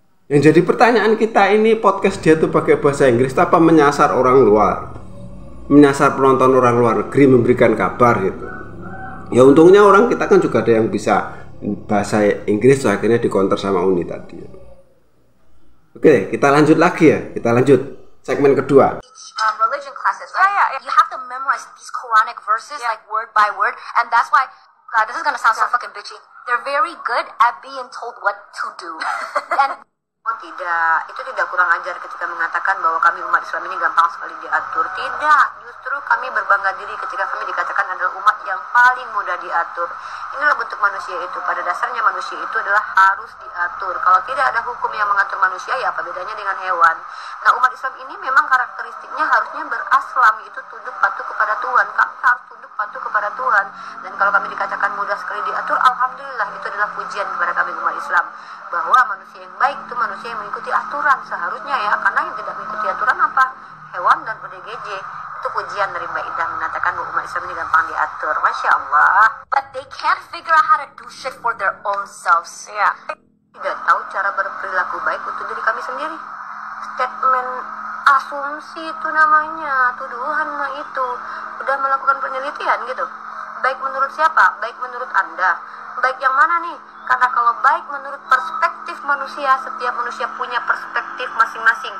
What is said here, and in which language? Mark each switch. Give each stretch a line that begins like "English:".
Indonesian: Yang jadi pertanyaan kita ini, podcast dia tuh pakai bahasa Inggris apa menyasar orang luar, menyasar penonton orang luar negeri, memberikan kabar gitu. Ya untungnya orang kita kan juga ada yang bisa bahasa Inggris, so akhirnya dikonter sama Uni tadi. Oke, kita lanjut lagi ya. Kita lanjut segmen kedua.
English: Religion classes, right? Yeah. You have to memorize these Quranic verses like word by word, and that's why this is gonna sound so fucking bitchy. They're very good at being told what to do.
Indonesian: And itu tidak kurang ajar ketika mengatakan bahwa kami umat Islam ini gampang sekali diatur. Tidak, justru kami berbangga diri ketika kami dikatakan adalah umat yang paling mudah diatur. Inilah bentuk manusia itu. Pada dasarnya manusia itu adalah harus diatur. Kalau tidak ada hukum yang mengatur manusia, ya apa bedanya dengan hewan? Nah, umat Islam ini memang karakteristiknya harusnya beraslam, itu tunduk patuh kepada Tuhan. Kami harus tunduk patuh kepada Tuhan. Dan kalau kami dikatakan mudah sekali diatur, alhamdulillah itu adalah pujian kepada kami umat Islam. Bahwa manusia yang baik itu manusia yang mengikuti aturan seharusnya ya. Karena yang tidak mengikuti aturan apa? Hewan dan ODGJ. Itu pujian dari Mbak Ida mengatakan bahwa umat Islam ini gampang diatur. Masya Allah.
English: But they can't figure out how to do shit for their own selves. Yeah.
Indonesian: Tidak tahu cara berperilaku baik untuk diri kami sendiri. Statement asumsi itu namanya, tuduhan mah itu. Udah melakukan penelitian gitu. Baik menurut siapa? Baik menurut Anda. Baik yang mana nih? Karena kalau baik menurut perspektif manusia, setiap manusia punya perspektif masing-masing.